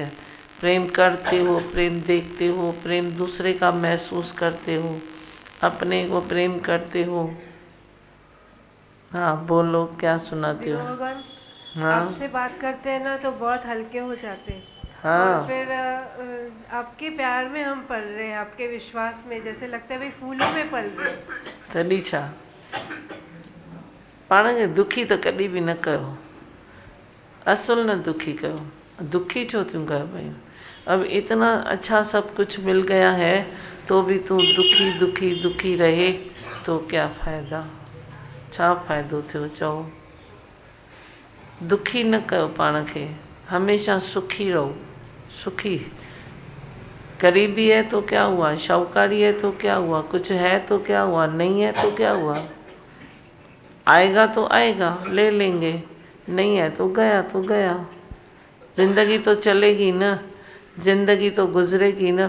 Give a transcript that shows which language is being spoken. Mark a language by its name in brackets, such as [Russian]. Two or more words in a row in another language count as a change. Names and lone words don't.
[Hindi] प्रेम करते हो, प्रेम देखते हो, प्रेम दूसरे का महसूस करते हो, अपने को प्रेम करते हो। हाँ बोलो, क्या सुनाते हो? हाँ, आपसे बात करते हैं ना तो बहुत हल्के हो जाते हैं। हाँ, और फिर आपके प्यार में हम पल रहे हैं, आपके विश्वास में, जैसे लगता है भाई फूलों में पल रहे हैं। [Sindhi] तॾहिं छा पाण खे दुखी त कॾहिं बि न कयो, असुल न दुखी कयो। दुखी छो थियूं कयो भाई? [Hindi] अब इतना अच्छा सब कुछ मिल गया है तो भी तू दुखी दुखी दुखी रहे तो क्या फ़ाइदा? [Sindhi] छा फ़ाइदो थियो चओ? दुखी न कयो पाण खे, [Hindi] हमेशा सुखी रहो। सुखी, गरीबी है तो क्या हुआ, शाहूकारी है तो क्या हुआ, कुछ है तो क्या हुआ, नहीं है तो क्या हुआ? आएगा तो आएगा, ले लेंगे, नहीं है तो गया। ज़िंदगी तो चलेगी ना, ज़िंदगी तो गुजरेगी ना।